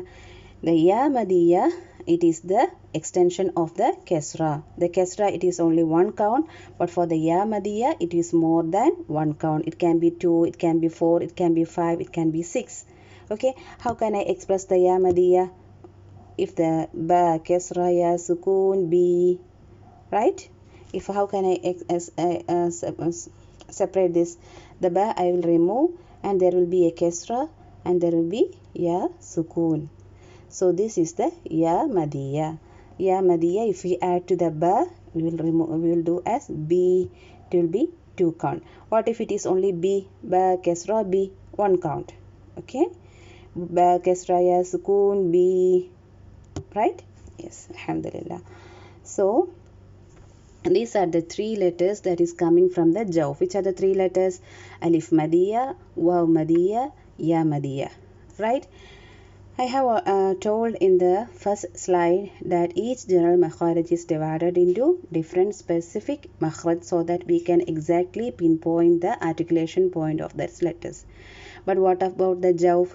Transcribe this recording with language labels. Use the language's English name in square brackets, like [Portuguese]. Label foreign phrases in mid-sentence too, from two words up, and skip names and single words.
[English] The [Arabic] ياء مدية, [English] it is the extension of the kesra. The kesra, it is only 1 count, but for the [Arabic] ياء مدية, [English] it is more than 1 count. It can be 2, it can be 4, it can be 5, it can be 6. Okay, how can I express the [Arabic] ياء مدية? [English] If the [Arabic] باء كسرة ياء سكون باء, [English] right? If how can I separate this? The ba I will remove, and there will be a kesra, and there will be [Arabic] ياء سكون. [English] So this is the [Arabic] ياء مدية. ياء مدية, [English] if we add to the ba, we will do as b. It will be 2 count. What if it is only b? [Arabic] باء كسرة باء, [English] 1 count. Okay, [Arabic] باء كسرة ياء سكون باء, [English] right? Yes, alhamdulillah. So these are the 3 letters that is coming from the jawf. Which are the 3 letters? [Arabic] ألف مدية، واو مدية، ياء مدية. [English] Right? I have told in the first slide that each general makharaj is divided into different specific makharaj so that we can exactly pinpoint the articulation point of those letters. But what about the jawf?